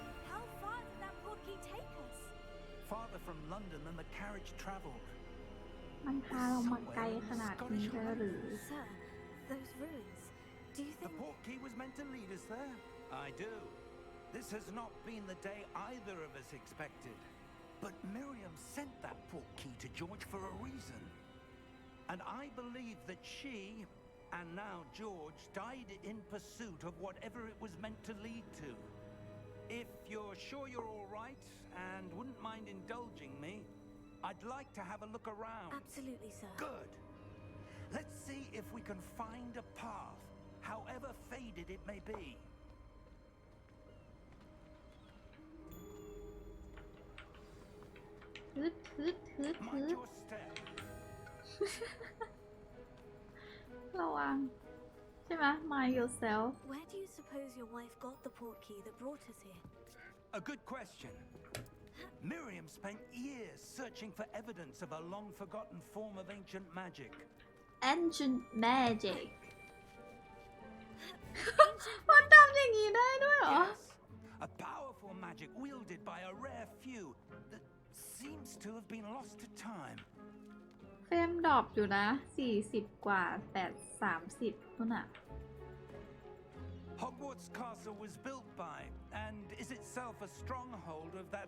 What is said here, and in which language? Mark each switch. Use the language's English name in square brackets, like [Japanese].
[English] How far did that portkey take us? Farther from London than the carriage travelled. [Thai] มันพาเรามาไกลขนาดนี้เลยหรือ [English] Sir, those ruins. Do you The think... portkey was meant to lead us there? I do. This has not been the day either of us expected. But Miriam sent that portkey to George for a reason. And I believe that she, and now George, died in pursuit of whatever it was meant to lead to. If you're sure you're all right and wouldn't mind indulging me, I'd like to have a look around. Absolutely, sir. Good. Let's see if we can find a path, however faded it may be. ฮึด Mind your step. [Thai] ระวังใช่ไหม [English] mind yourself Where do you suppose your wife got the portkey that brought us here? A good question. Miriam spent years searching for evidence of a long-forgotten form of ancient magic. ancient magic [Thai] มันทำอย่างนี้ได้ด้วยเหรอ [English] Yes, a powerful magic wielded by a rare few that seems to have been lost to time. [Thai] เฟรมดรอปอยู่นะ40กว่า30นู่นน่ะ [English] Hogwarts Castle was built by, and is itself a stronghold of that